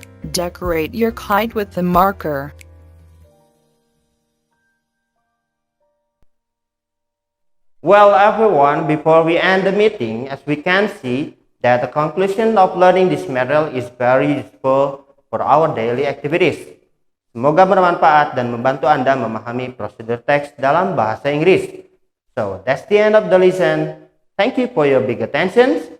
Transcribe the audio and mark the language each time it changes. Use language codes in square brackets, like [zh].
[en] Decorate your kite with the marker. Well, everyone, before we end the meeting, as we can see that the conclusion of learning this material is very useful for our daily activities. [id] Semoga bermanfaat dan membantu Anda memahami prosedur teks dalam bahasa Inggris. [en] So, that's the end of the lesson. Thank you for your big attention.